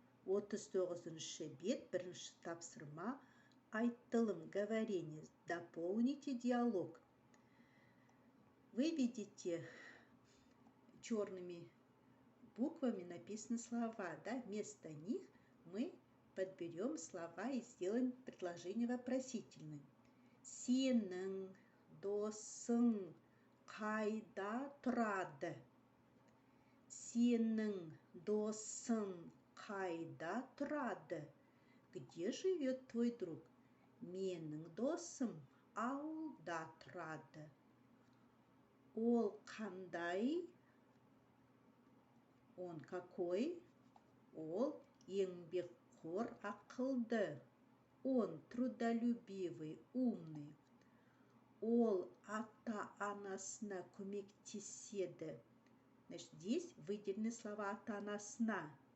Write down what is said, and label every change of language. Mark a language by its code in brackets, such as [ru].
[kk] 39-ші бет, бірінші тапсырма. [ru] Айтылым, говорение. Дополните диалог. Вы видите, черными буквами написаны слова, да? Вместо них мы подберем слова и сделаем предложение вопросительным. [kk] Сенің досың қайда тұрады? Сенің досың қайда тұрады? [ru] Где живет твой друг? Менің досым ауылда тұрады. [kk] Ол қандай? [ru] Он какой? Ол еңбекқор, ақылды. Он трудолюбивый, умный. [kk] ол ата-анасына көмектеседі. [ru] Значит, здесь выделены слова ата-анасына.